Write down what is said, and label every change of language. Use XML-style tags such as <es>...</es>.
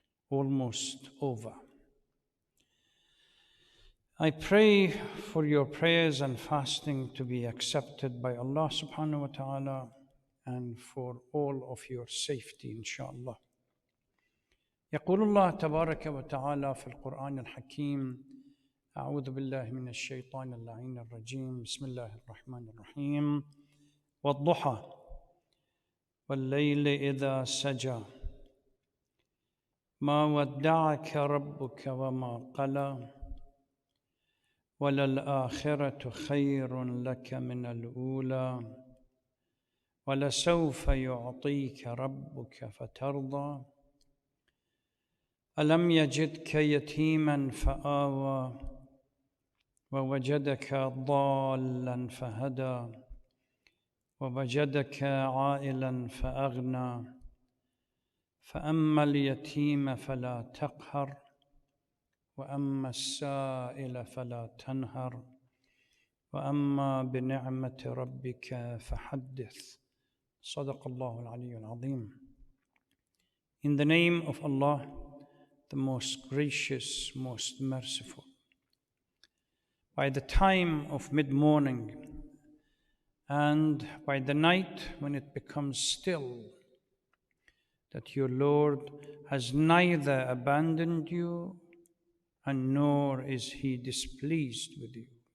<en>Almost over. I pray for your prayers and fasting to be accepted by Allah subhanahu wa ta'ala and for all of your safety, inshallah.</en> <ar>يقول الله تبارك وتعالى في القرآن الحكيم: أعوذ بالله من الشيطان اللعين الرجيم، بسم الله الرحمن الرحيم، والضحى والليل إذا سجى ما ودعك ربك وما قلى وللآخرة خير لك من الأولى ولسوف يعطيك ربك فترضى ألم يجدك يتيما فآوى ووجدك ضالا فهدى ووجدك عائلا فأغنى فأما اليتيم فلا تقهر وأما السائل فلا تنهر وأما بنعمة ربك فحدث. صدق الله العلي العظيم.</ar> <en>In the name of Allah, the most gracious, most merciful. By the time of mid-morning and by the night when it becomes still, that your Lord has neither abandoned you and nor is he displeased with you.</en>